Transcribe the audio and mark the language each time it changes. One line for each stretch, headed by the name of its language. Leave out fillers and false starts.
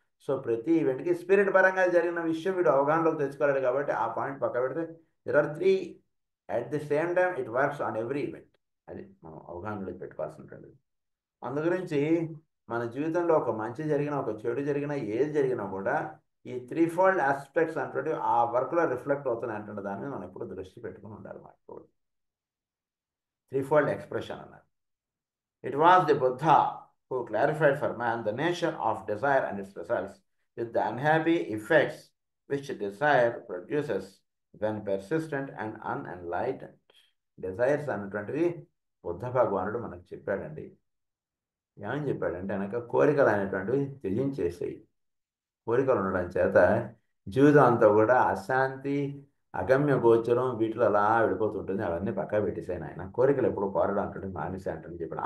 Telugu: So ప్రతి ఈవెంట్కి spirit పరంగా జరిగిన విషయం వీడు అవగాహనలోకి తెచ్చుకోలేడు కాబట్టి ఆ పాయింట్ పక్క పెడితే
English: There are three at the same time it works on every event.
Telugu: అది మనం అవగాహనలోకి పెట్టుకోవాల్సినటువంటి. అందు గురించి మన జీవితంలో ఒక మంచి జరిగినా ఒక చెడు జరిగినా ఏది జరిగినా కూడా ఈ త్రీ ఫోల్డ్ ఆస్పెక్ట్స్ అంటే ఆ వర్క్లో రిఫ్లెక్ట్ అవుతున్నాయి అంటే దాన్ని మనం ఎప్పుడు దృష్టి పెట్టుకుని ఉండాలి. మనకు త్రీఫోల్డ్ ఎక్స్ప్రెషన్ అన్నారు.
English: It was the Buddha who clarified for man the nature of desire and its results with the unhappy effects which desire produces when persistent and unenlightened.
Telugu: Desires అన్నటువంటివి Buddha భగవానుడు మనకు చెప్పాడండి. ఏమని చెప్పాడంటే కనుక కోరికలు అనేటువంటివి త్యజించేసేయి. కోరికలు ఉండడం చేత జీవితం అంతా కూడా అశాంతి అగమ్య గోచరం వీటిలో అలా వెళ్ళిపోతుంటుంది. అవన్నీ పక్కా పెట్టేసాను ఆయన. కోరికలు ఎప్పుడు కోరడం అంటుంది మానేసే అంటుంది చెప్పాడు.